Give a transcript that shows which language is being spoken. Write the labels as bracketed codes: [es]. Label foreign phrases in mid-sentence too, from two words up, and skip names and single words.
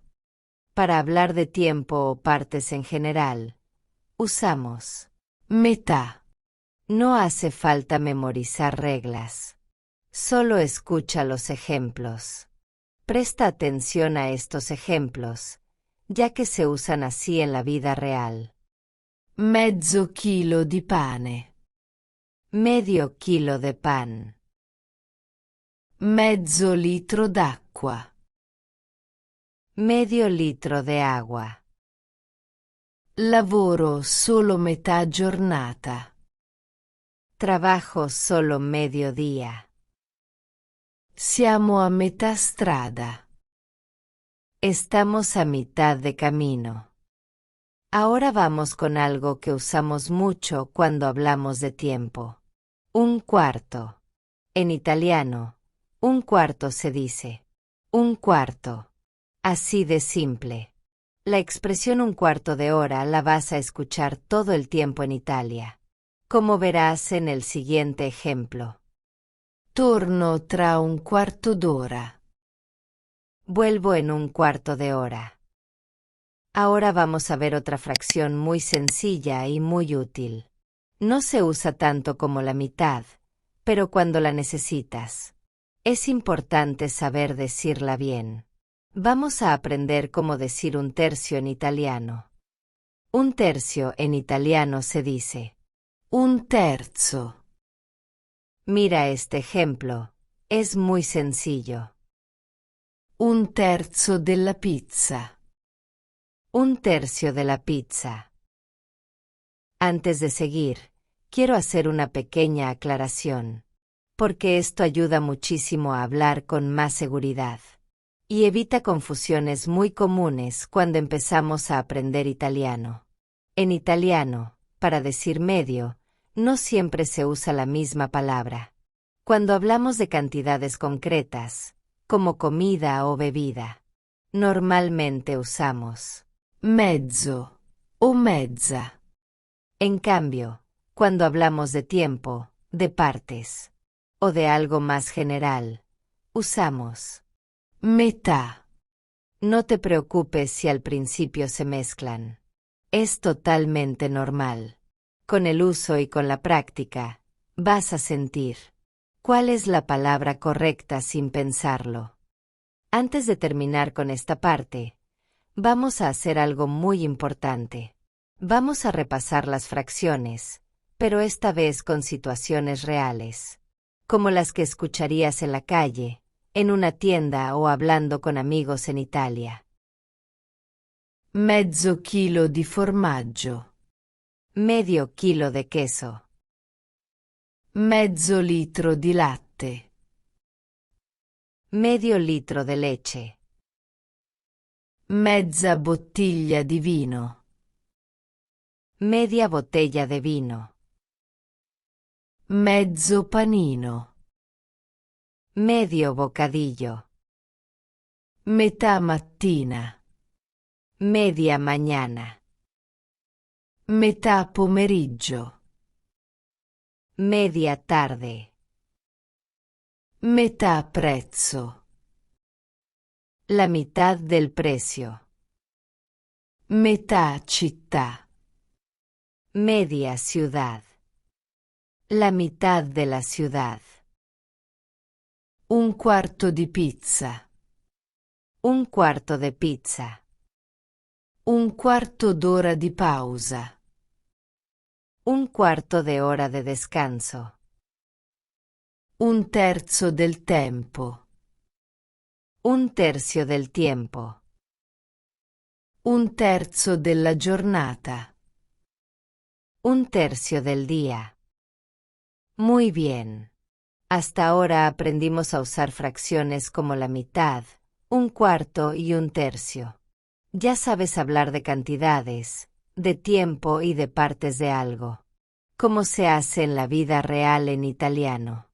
[es] Para hablar de tiempo o partes en general, usamos metà. No hace falta memorizar reglas. Solo escucha los ejemplos. Presta atención a estos ejemplos, ya que se usan así en la vida real. [it] Mezzo chilo di pane. [es] Medio kilo de pan. [it] Mezzo litro d'acqua. [es] Medio litro de agua. [it] Lavoro solo metà giornata. [es] Trabajo solo mediodía. [it] Siamo a metà strada. [es] Estamos a mitad de camino. Ahora vamos con algo que usamos mucho cuando hablamos de tiempo. Un cuarto. En italiano, un cuarto se dice. Un cuarto. Así de simple. La expresión un cuarto de hora la vas a escuchar todo el tiempo en Italia. Como verás en el siguiente ejemplo. [it] Torno tra un quarto d'ora. [es] Vuelvo en un cuarto de hora. Ahora vamos a ver otra fracción muy sencilla y muy útil. No se usa tanto como la mitad, pero cuando la necesitas, es importante saber decirla bien. Vamos a aprender cómo decir un tercio en italiano. Un tercio en italiano se dice [it] Un terzo. [es] Mira este ejemplo, es muy sencillo. [it] Un terzo della pizza. [es] Un tercio de la pizza. Antes de seguir, quiero hacer una pequeña aclaración, porque esto ayuda muchísimo a hablar con más seguridad y evita confusiones muy comunes cuando empezamos a aprender italiano. En italiano, para decir medio, no siempre se usa la misma palabra. Cuando hablamos de cantidades concretas, como comida o bebida, normalmente usamos [it] Mezzo o mezza. [es] En cambio, cuando hablamos de tiempo, de partes, o de algo más general, usamos Metà. No te preocupes si al principio se mezclan. Es totalmente normal. Con el uso y con la práctica, vas a sentir cuál es la palabra correcta sin pensarlo. Antes de terminar con esta parte, vamos a hacer algo muy importante. Vamos a repasar las fracciones, pero esta vez con situaciones reales, como las que escucharías en la calle, en una tienda o hablando con amigos en Italia. [it] Mezzo chilo di formaggio. [es] Medio kilo de queso. [it] Mezzo litro di latte. [es] Medio litro de leche. [it] Mezza bottiglia di vino. [es] Media botella de vino. [it] Mezzo panino. [es] Medio bocadillo. [it] Metà mattina. [es] Media mañana. [it] Metà pomeriggio. [es] Media tarde. [it] Metà prezzo. [es] La mitad del precio. [it] Metà città. [es] Media ciudad. La mitad de la ciudad. [it] Un quarto di pizza. [es] Un cuarto de pizza. [it] Un quarto d'ora di pausa. [es] Un cuarto de hora de descanso. [it] Un terzo del tempo. [es] Un tercio del tiempo. [it] Un terzo della giornata. [es] Un tercio del día. Muy bien. Hasta ahora aprendimos a usar fracciones como la mitad, un cuarto y un tercio. Ya sabes hablar de cantidades, de tiempo y de partes de algo, como se hace en la vida real en italiano.